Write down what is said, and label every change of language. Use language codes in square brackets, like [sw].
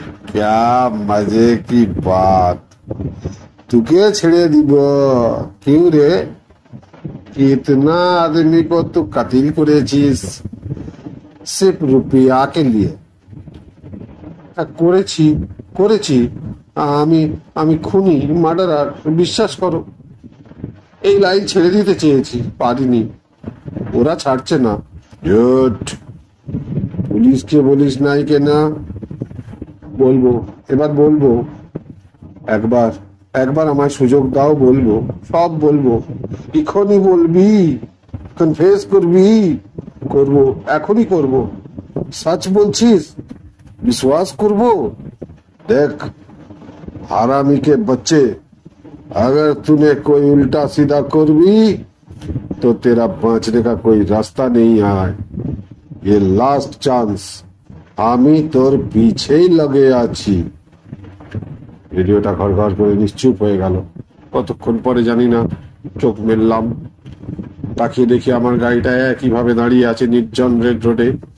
[hi] क्या मजे की बात, तुके [bn] ছেড়ে দিব? [hi] क्यों रे? कितना आदमी को तू कत्ल [bn] করেছিস? [hi] सिर्फ रुपया के लिए। [bn] করেছি করেছি আমি আমি খুনি, মার্ডারার, বিশ্বাস করো। এই লাইন ছেড়ে দিতে চেয়েছি, পারিনি, ওরা ছাড়ছে না। ঝুট, পুলিশকে বলিস নাই কেনা? বলবো, এবার বলবো। একবার একবার আমায় সুযোগ দাও, বলবো, সব বলবো। এখনই বলবি? কনফেস করবি? করবো, এখনই করবো। সচ বলছিস? विश्वास करबो? [hi] देख हरामी के बच्चे, अगर तूने कोई उल्टा सीधा कर भी तो तेरा बचने का कोई रास्ता नहीं है। ये लास्ट चांस, [bn] আমি তোর পিছেই লগে আছি। রেডিওটা ঘর ঘর করে নিশ্চুপ হয়ে গেল। কতক্ষণ পরে জানি না, চোখ মেললাম, তাকিয়ে দেখি আমার গাড়িটা একইভাবে দাঁড়িয়ে আছে নির্জন রেড রোডে।